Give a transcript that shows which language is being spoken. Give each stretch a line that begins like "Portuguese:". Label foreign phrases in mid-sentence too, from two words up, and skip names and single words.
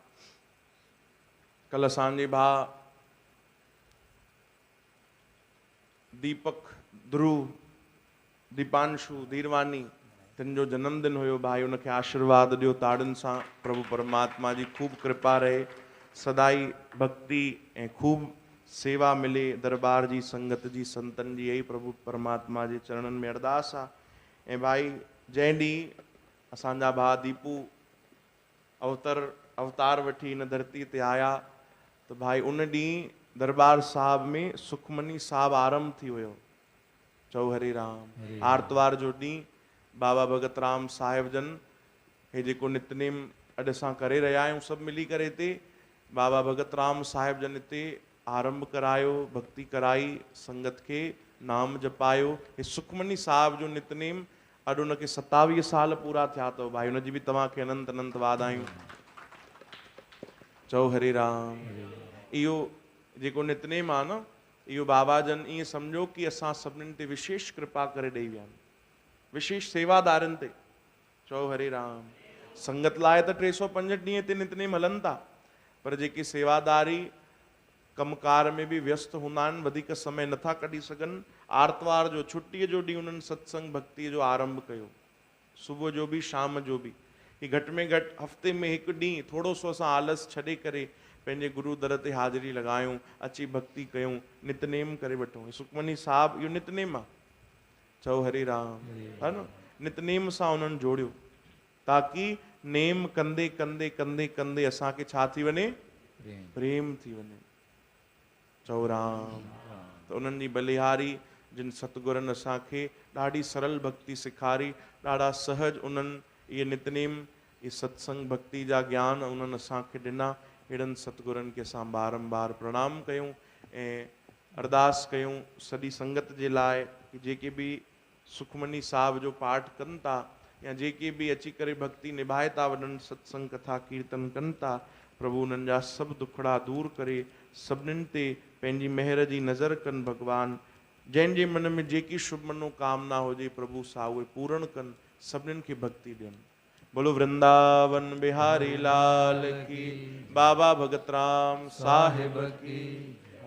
Sindhi: कल असांजे भाउ दीपक, ध्रुव, दीपांशु, धीरवानी, तिन जो जन्मदिन हुयो भाई, उनखे आशीर्वाद ॾियो ताड़ियुनि सां। प्रभु परमात्मा जी खूब कृपा रहे, सदाई भक्ति ऐं खूब सेवा मिले, दरबार जी संगत जी, संतनि जी, यही प्रभु परमात्मा जे चरणनि में अरदास आहे। ऐं भाई जंहिं ॾींहुं असांजा भाउ दीपू अवतार वठी हिन धरती ते आया, त भाई उन ॾींहुं दरबार साहिब में सुखमनी साहिब आरंभ थी वियो। चओ हरे राम। आर्तवार जो ॾींहुं बाबा भगत राम साहिब जन हे जेको नितनेम अॼु असां करे रहिया आहियूं सभु मिली करे हिते बाबा भगत राम साहिब जन हिते आरंभ करायो, भक्ति कराई, संगत खे नाम जपायो। हे सुखमनी साहिब जो नितनेम अॼु उनखे 27 साल पूरा थिया अथव भाई, उनजी बि तव्हांखे अनंत अनंत वाधायूं। चओ हरे राम। इहो जेको नितनेम आहे न, इहो बाबा जन ईअं सम्झो कि असां सभिनीनि ते विशेष कृपा करे ॾेई विया आहिनि, विशेष सेवादारनि ते। चओ हरे राम। संगत लाइ त 365 ॾींहं ते नितनेम हलनि था, पर जेके सेवादारी कमकार में बि व्यस्त हूंदा आहिनि, वधीक समय नथा कढी सघनि, आर्तवार जो छुटीअ जो ॾींहुं उन्हनि सत्संग भक्तीअ जो आरंभ कयो, सुबुह जो बि शाम जो बि। ही घटि में घटि हफ़्ते में हिकु ॾींहुं थोरो सो असां आलस छॾे करे पंहिंजे गुरू दर ते हाज़िरी लॻायूं, अची भक्ति कयूं, नितनेम करे वठूं। सुखमनी साहिब इहो नितनेम आहे। चओ हरे राम। है न, नितनेम सां उन्हनि जोड़ियो ताकि नेम कंदे कंदे कंदे कंदे असांखे छा थी वञे, प्रेम थी वञे। चओ राम। त उन्हनि जी बलिहारी जिन सतगुरनि असांखे ॾाढी सरल भक्ति सेखारी, ॾाढा सहज उन्हनि इहे नितनेम, इहे सत्संग भक्ति जा ज्ञान उन्हनि असांखे ॾिना। अहिड़नि सतगुरनि खे असां बारंबार प्रणाम कयूं ऐं अरदास कयूं सॼी संगत जे लाइ कि जेके बि सुखमनी साहिब जो पाठ कनि था या जेके बि अची करे भक्ति निभाए था वञनि, सत्संग कथा कीर्तन कनि था, प्रभु उन्हनि जा सभु दुखड़ा दूर करे सभिनीनि ते पंहिंजी महर जी नज़र कनि। भगवान जंहिंजे मन में जेकी शुभ मनोकामना हुजे प्रभु सा उहे पूर्ण कनि, सभिनीनि खे भक्ति ॾियनि।
Hindi: बोलो वृंदावन बिहारी लाल की, बाबा भगत राम साहिब की।